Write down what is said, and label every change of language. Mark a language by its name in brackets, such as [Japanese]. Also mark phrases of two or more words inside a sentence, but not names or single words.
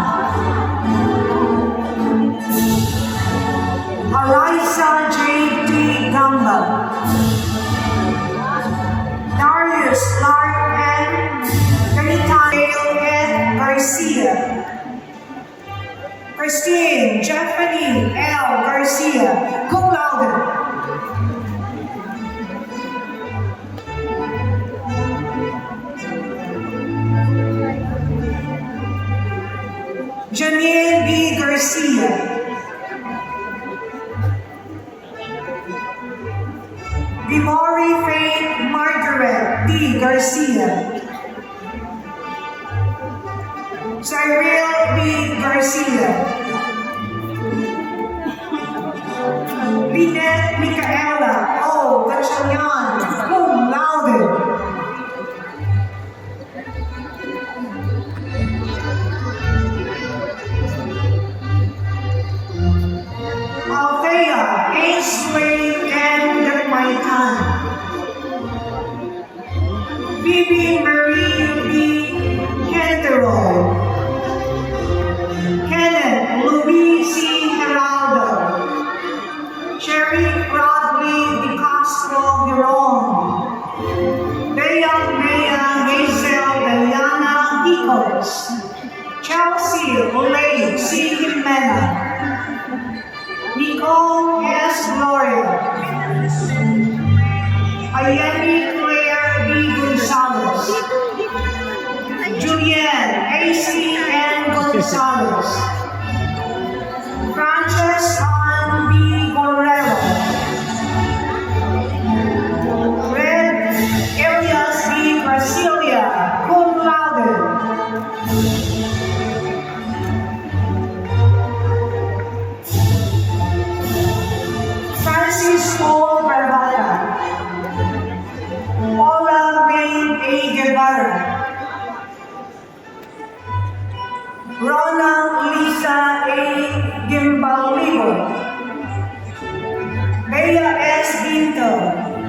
[English] Eliza J. T. Gamba. Darius Clark N. Cayetano N. Garcia. Christine Stephanie L. Garcia, [Latin] cum laude. [English] Janine B. Garcia. Gimori Faith Margaret D. Garcia. Cyril B. Garcia. Lynette Micaela O. Gatchalian, [Latin] cum laude. [English] Althea A. Slade and Gagmaitan. Bibi Marie B. Kenteroy. Kenneth Louis C. Geraldo. Sherry Bradley De Castro Giron. Bea Hazel Diana Hicos. Chelsea Olay C. Jimena. Nicole S. Gloria. Ayemi Claire B. Gonzalez. Julienne A.C. N. Gonzalez. Frances Ann B. Borrero. Red Elias B. Brasilia, [Latin] cum laude. [English] Francis O. Barbata. Paula May A. Guevara. Rona Lisa A. Gimbaligo. Bea S. Binto.